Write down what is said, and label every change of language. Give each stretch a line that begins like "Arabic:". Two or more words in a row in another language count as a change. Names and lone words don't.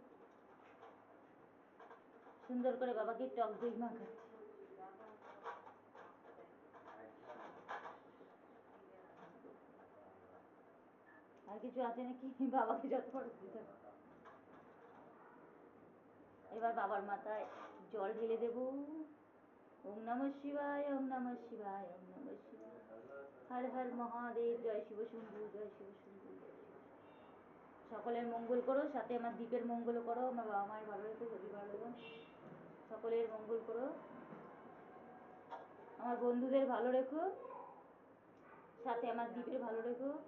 Bangla: সুন্দর করে বাবাকে টক দই মাখাচ্ছি। আর কিছু আছে নাকি? বাবাকে যত বড় দিতে। এবার বাবার মাথায় জল ঢেলে দেব। ওম নমঃ শিবায়, ওম নমঃ শিবায়, ওম নমঃ শিবায়। হর হর মহাদেব, জয় শিব শম্ভু, জয় শিব শম্ভু। সকলের মঙ্গল করো, সাথে আমার দ্বীপের মঙ্গল করো। আমার বাবা মায়ের ভালো রেখো, পরিবার সকলের মঙ্গল করো। আমার বন্ধুদের ভালো রেখো, সাথে আমার দ্বীপের ভালো রেখো।